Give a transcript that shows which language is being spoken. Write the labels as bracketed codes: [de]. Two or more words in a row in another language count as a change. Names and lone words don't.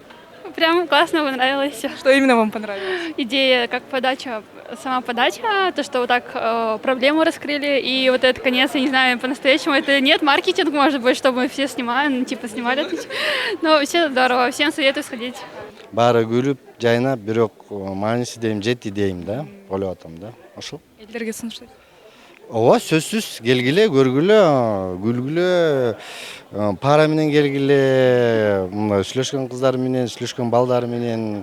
[ru] Прям классно, понравилось все. Что именно вам понравилось? Идея, как подача, сама подача, то, что вот так проблему раскрыли, и вот этот конец, я не знаю, по-настоящему это нет, маркетинг, может быть, чтобы мы все снимаем, типа снимали это. Но все здорово, всем советую сходить. [ky] Баары күлүп, жайнап, бирок мааниси дейм жетти дейм да, ойлоп атам да. Ошол. Элдерге сунуштайт. Ооба, сөзсүз келгиле, көргүлө, күлгүлө, пара менен келгиле, мындай сүйлөшкөн кыздар менен, сүйлөшкөн балдар менен.